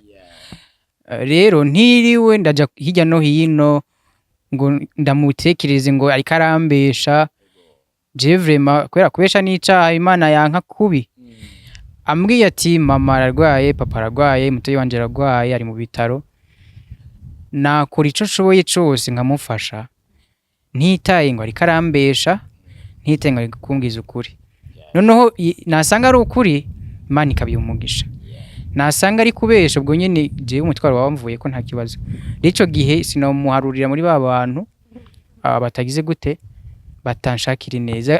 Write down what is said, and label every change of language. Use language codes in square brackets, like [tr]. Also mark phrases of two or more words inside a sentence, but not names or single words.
[rn] Rero ntiriwe ndaja hirya no hino ngo ndamutekereze ngo ariko arambesha. [fr] Je vraiment [rn] kubera kubesha n'icaha Imana yanka kubi. Ambwiye ati mama ararwaye, papa ararwaye, mutoyi wanje ararwaye ari mu bitaro, nakora ico nshoboye cose nkamufasha, ntitaye ngo ariko arambesha, ntitaye ngo ariko kumbwiza ukuri. Noneho nasanga ari ukuri Imana ikabiha umugisha, nasanga ari kubesha ubwo nyene jewe umutwaro wamvuye ko nta kibazo. N'ico gihe sinomuharurira muri ba bantu batagize gute batanshakira neza.